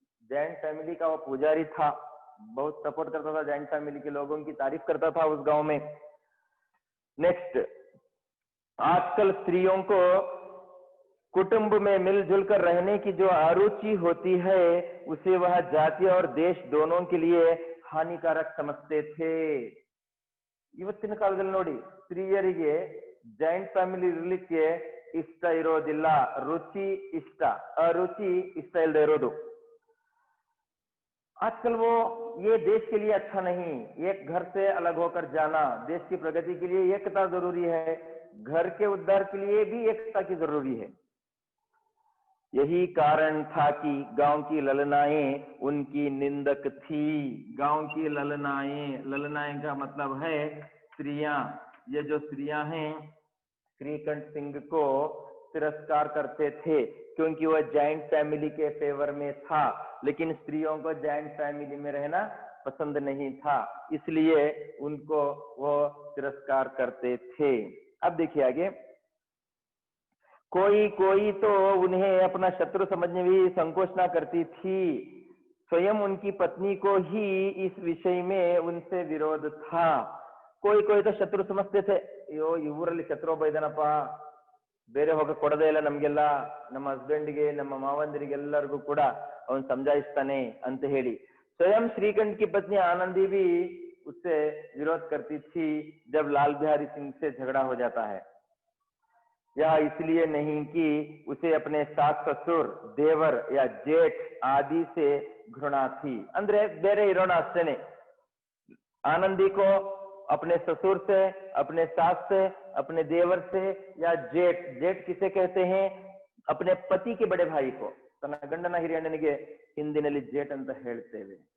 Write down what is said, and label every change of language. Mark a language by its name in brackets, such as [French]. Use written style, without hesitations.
[Hindi] Joint family का वो पुजारी था, बहुत सपोर्ट करता था जॉइंट फैमिली के लोगों की, तारीफ करता था उस गांव में. नेक्स्ट, आजकल स्त्रियों को कुटुंब में मिलजुल कर रहने की जो अरुचि होती है, उसे वह जाति और देश दोनों के लिए हानिकारक समझते थे. [Kannada] ಇವತ್ತಿನ ಕಾಲದಲ್ಲಿ ನೋಡಿ, ಸ್ತ್ರೀಯರಿಗೆ ಜಾಯಿಂಟ್ ಫ್ಯಾಮಿಲಿ ಇರಲಿಕ್ಕೆ ಇಷ್ಟ ಇರೋದಿಲ್ಲ. ರುಚಿ ಇಷ್ಟ, ಅರುಚಿ ಇಷ್ಟ ಇಲ್ಲದೆ ಇರೋದು. [Hindi] आजकल वो ये देश के लिए अच्छा नहीं. एक घर से अलग होकर जाना देश की प्रगति के लिए एकता जरूरी है, घर के उद्धार के लिए भी एकता की जरूरी है. यही कारण था कि गांव की ललनाएं उनकी निंदक थी. गांव की ललनाएं, ललनाएं का मतलब है स्त्रियां. ये जो स्त्रियां हैं श्रीकंठ सिंह को तिरस्कार करते थे क्योंकि वह जॉइंट फैमिली के फेवर में था, लेकिन स्त्रियों को जॉइंट फैमिली में रहना पसंद नहीं था, इसलिए उनको वो तिरस्कार करते थे. अब देखिए आगे, कोई कोई तो उन्हें अपना शत्रु समझने भी संकोच ना करती थी. स्वयं उनकी पत्नी को ही इस विषय में उनसे विरोध था. कोई कोई तो शत्रु समझते थे. अयो [Kannada] ಇವರಲ್ಲಿ ಶತ್ರು ಒಬ್ಬ ಇದಾನಪ್ಪ, ಬೇರೆ ಹೋಗ ಕೊಡದೇ ಇಲ್ಲ ನಮ್ಗೆಲ್ಲ, ನಮ್ಮ ಹಸ್ಬೆಂಡ್ಗೆ, ನಮ್ಮ ಮಾವಂದಿರಿಗೆಲ್ಲರಿಗೂ ಕೂಡ ಅವನು समझाइस्ताने ಅಂತ ಹೇಳಿ. [Hindi] स्वयं श्रीकंठ की पत्नी आनंदी भी उससे विरोध करती थी जब लाल बिहारी सिंह से झगड़ा हो जाता है। यह इसलिए नहीं कि उसे अपने सास ससुर, देवर या जेठ आदि से घृणा थी। [Kannada] ಅಂದ್ರೆ ಬೇರೆ ಇರೋಣ ಅಷ್ಟೇನೆ, [Hindi] आनंदी को अपने ससुर से, अपने सास से, अपने देवर से या जेठ, जेठ किसे कहते हैं, अपने पति के बड़े भाई को, [Kannada] ತನ್ನ ಗಂಡನ ಹಿರಿಯಣ್ಣನಿಗೆ ಹಿಂದಿನಲ್ಲಿ [Hindi] जेठ [Kannada] ಅಂತ ಹೇಳ್ತೇವೆ।